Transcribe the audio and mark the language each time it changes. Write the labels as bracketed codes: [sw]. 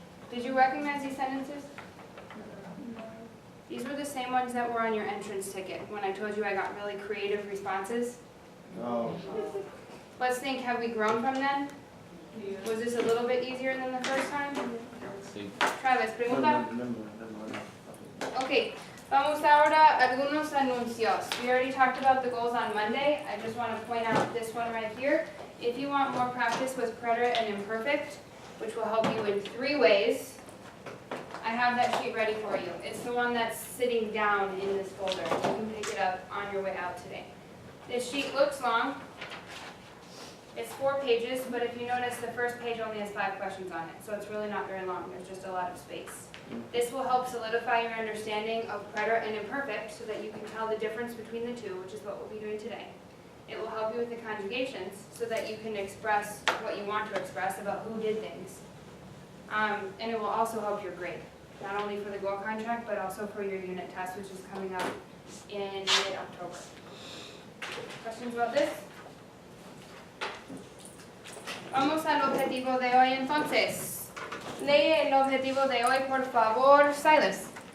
[en] Did you recognize these sentences? These were the same ones that were on your entrance ticket when I told you I got really creative responses. No. Let's think, have we grown from then? Was this a little bit easier than the first time? [es] Sí. Travis, pregunta. [en] Remember. [es] Okay, vamos ahora a algunos anuncios. [en] We already talked about the goals on Monday. I just want to point out this one right here. If you want more practice with preterite and imperfect, which will help you in 3 ways, I have that sheet ready for you. It's the one that's sitting down in this folder. You can pick it up on your way out today. This sheet looks long. It's 4 pages, but if you notice, the first page only has 5 questions on it, so it's really not very long. There's just a lot of space. This will help solidify your understanding of preterite and imperfect so that you can tell the difference between the two, which is what we'll be doing today. It will help you with the conjugations so that you can express what you want to express about who did things. And it will also help your grade, not only for the goal contract, but also for your unit test, which is coming up in mid-October. Questions about this? [es] Vamos al objetivo de hoy entonces. Lee el objetivo de hoy, por favor, Silas.